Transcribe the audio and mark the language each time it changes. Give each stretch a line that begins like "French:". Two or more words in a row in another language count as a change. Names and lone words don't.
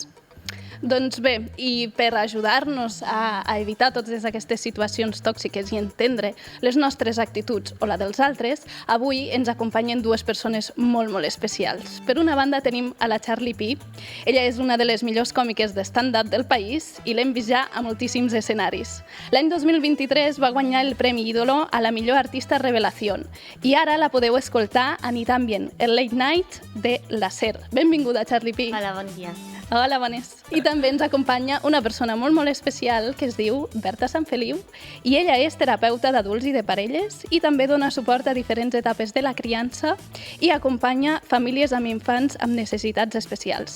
Catalan: Doncs bé, i per ajudar-nos a evitar totes aquestes situacions tòxiques i entendre les nostres actituds o la dels altres, avui ens acompanyen dues persones molt, molt especials. Per una banda tenim a la Charlie P. Ella és una de les millors còmiques de stand-up del país i l'hem vist ja a moltíssims escenaris. L'any 2023 va guanyar el Premi Ídolo a la millor artista revelació i ara la podeu escoltar a Ni tan bien, el Late Night de la SER. Benvinguda, Charlie P. Hola, bon dia. Hola, bones. I també ens acompanya una persona molt, molt especial que es diu Berta Sanfeliu i ella és terapeuta d'adults i de parelles i també dona suport a diferents etapes de la criança i acompanya famílies amb infants amb necessitats especials.